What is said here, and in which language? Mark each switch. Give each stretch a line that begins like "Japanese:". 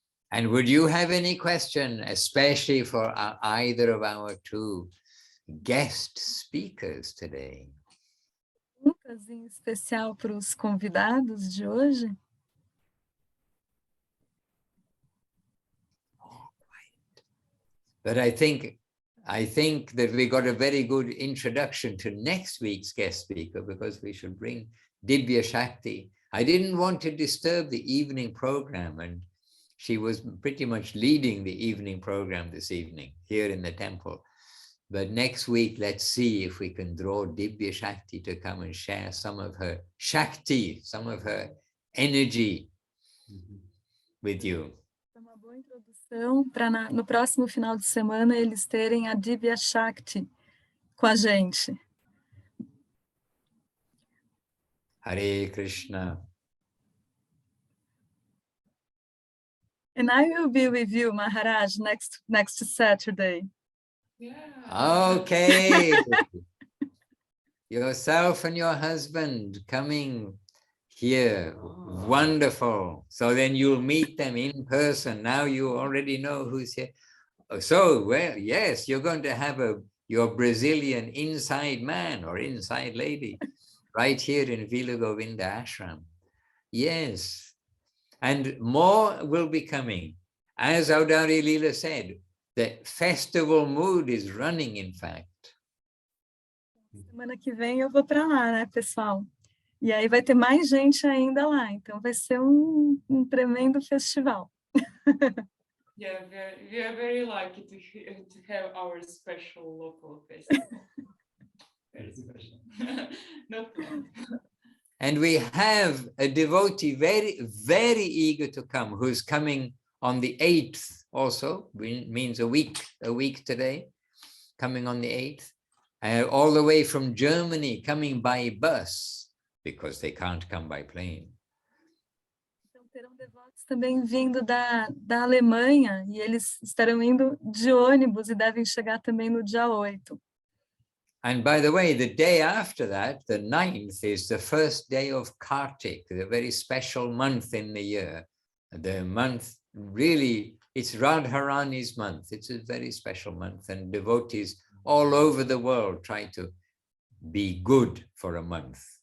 English: And would you have any question, especially for either of our two guest speakers today?
Portuguese: Perguntas em especial para os convidados de hoje?
English: But I think that we got a very good introduction to next week's guest speaker because we should bring Divya Shakti. I didn't want to disturb the evening program, and She was pretty much leading the evening program this evening here in the temple. But next week, let's see if we can draw Divya Shakti to come and share some of her Shakti, some of her energy with you.
Portuguese: É uma boa introdução para no próximo final de semana eles terem a Divya Shakti com a gente.
Sanskrit: Hare Krishna.
English: And I will be with you, Maharaj, next Saturday. Yeah. Okay. Yourself and your husband coming here. Wonderful. So then you'll meet them in person. Now you already know who's here. So, well, yes, you're going to have your Brazilian inside man or inside lady right here in Vila Govinda Ashram. Yes. And more will be coming. As Audari Leela said, the festival mood is running, in fact.
Portuguese: Semana que vem eu vou para lá, né, pessoal? E aí vai ter mais gente ainda lá, então vai ser um tremendo festival.
English: Yeah, we are very lucky to have our special local festival. Very special. Not bad. And we have a devotee very, very eager to come, who's coming on the 8th also, means a week today, coming on the 8th, all the way from Germany, coming by bus, because they can't come by plane.
Portuguese: Então terão devotos também vindo da Alemanha, e eles estarão indo de ônibus e devem chegar também no dia 8.
English: And by the way, the day after that, the 9th, is the first day of Kartik, the very special month in the year. The month, really, it's Radharani's month. It's a very special month, and devotees all over the world try to be good for a month.